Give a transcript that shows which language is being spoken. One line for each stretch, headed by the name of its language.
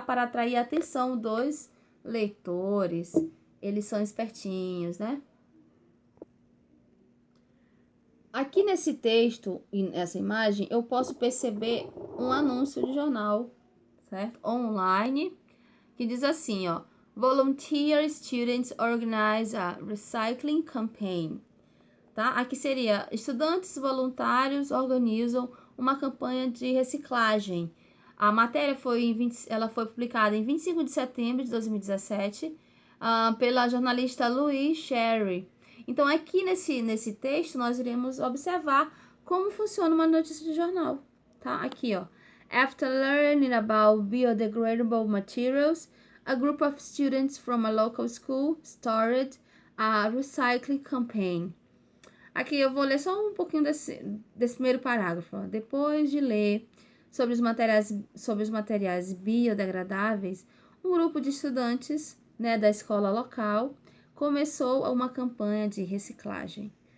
Portuguese: Para atrair a atenção dos leitores. Eles são espertinhos, né? Aqui nesse texto e nessa imagem, eu posso perceber um anúncio de jornal, certo?
English: Online,
Portuguese: que diz assim, ó:
English: Volunteer students organize a recycling campaign.
Portuguese: Tá? Aqui seria: estudantes voluntários organizam uma campanha de reciclagem. A matéria foi publicada em 25 de setembro de 2017 pela jornalista Louise Sherry. Então, aqui nesse texto, nós iremos observar como funciona uma notícia de jornal. Tá? Aqui, ó.
English: After learning about biodegradable materials, a group of students from a local school started a recycling campaign.
Portuguese: Aqui eu vou ler só um pouquinho desse primeiro parágrafo. Ó. Depois de ler sobre os materiais biodegradáveis, um grupo de estudantes, né, da escola local começou uma campanha de reciclagem.